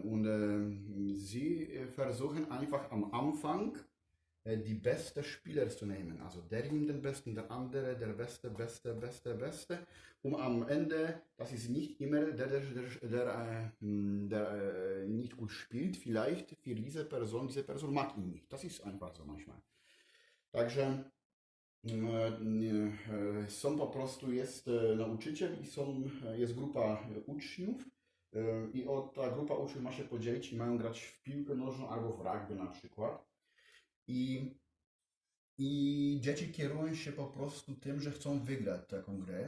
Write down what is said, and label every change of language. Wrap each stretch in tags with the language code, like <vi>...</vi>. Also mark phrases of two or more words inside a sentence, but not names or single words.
<de>Und sie versuchen einfach am Anfang die besten Spieler zu nehmen. Also der nimmt den besten, der andere, der beste. Und am Ende, das ist nicht immer der nicht gut spielt, vielleicht für diese Person mag ihn nicht. Das ist einfach so manchmal.</de> <pl>Także są po prostu, jest nauczyciel i jest grupa uczniów i ta grupa uczniów ma się podzielić i mają grać w piłkę nożną albo w rugby na przykład. I dzieci kierują się po prostu tym, że chcą wygrać taką grę.</pl>